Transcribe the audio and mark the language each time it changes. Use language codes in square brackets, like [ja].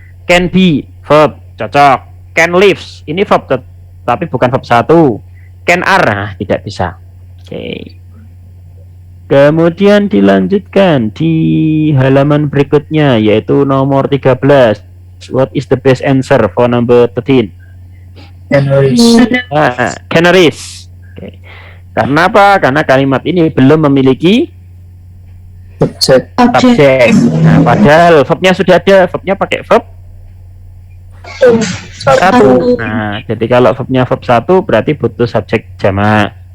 [en] Can be verb, [id] cocok. Can lives ini verb tapi bukan verb 1. [en] Can are, [id] nah, tidak bisa. Oke. Kemudian dilanjutkan di halaman berikutnya yaitu nomor 13. [en] What is the best answer for number 13? Canaries. [id] Canaries. Oke. Karena apa? Karena kalimat ini belum memiliki Subjek. subjek. Nah, padahal verbnya sudah ada, verbnya pakai verb 1. Nah, jadi kalau verbnya verb 1 berarti butuh subjek jamak.